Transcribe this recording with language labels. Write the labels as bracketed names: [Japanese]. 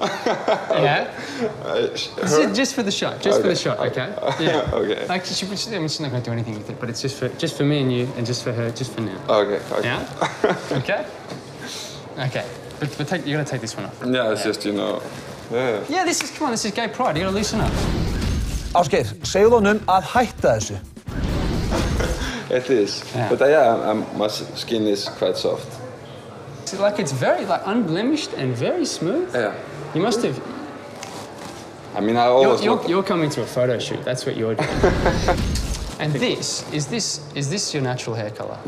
[English] Yeah. Just for the shot. Just for the shot. Okay. Yeah. Okay. Like she's not going to do anything with it, but it's just for me and you, and just for her, just for now. Okay. Yeah. Okay. Okay. But you got to take this one off. Yeah, it's just Yeah. Yeah. This is gay pride. You got to loosen up. [Icelandic] Ásgeir, segðu honum að hætta þessu. [English] It is. Yeah. But my skin is quite soft. It's very unblemished and very smooth. Yeah. You must have. I mean, I always. You're coming to a photo shoot. That's what you're doing. And is this your natural hair color?